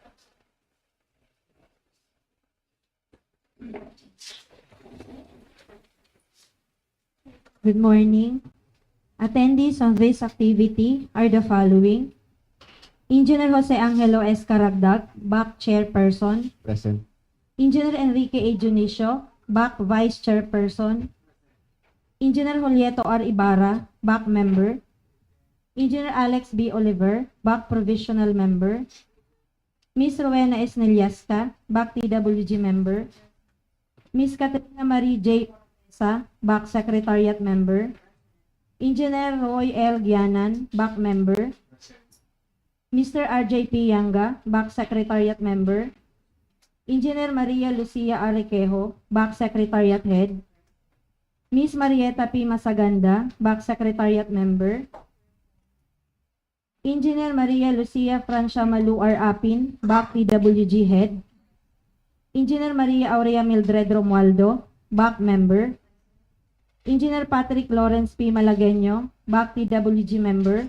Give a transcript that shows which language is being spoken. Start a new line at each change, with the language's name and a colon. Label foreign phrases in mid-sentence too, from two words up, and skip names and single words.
English: Good morning. Attendees on this activity are the following: Engineer Jose Angelo S. Caragdag, BAC Chairperson. present. Engineer Enrique A. Junicio, BAC Vice Chairperson. Engineer Julieto R. Ibarra, BAC Member. Engineer Alex B. Oliver, BAC Provisional Member. Ms. Rowena S. Neliasca, BAC TWG Member. Ms. Katrina Marie J. Sa, BAC Secretariat Member. Engineer Roy L. Gianan, BAC Member. Mr. R.J.P. Yanga, BAC Secretariat Member. Engineer Maria Lucia Arequejo, BAC Secretariat Head. Ms. Marieta P. Masaganda, BAC Secretariat Member. Engineer Maria Lucia Francia Malu R. Apin, BAC TWG Head. Engineer Maria Aurea Mildred Romualdo, BAC Member. Engineer Patrick Lawrence P. Malagueño, BAC TWG Member.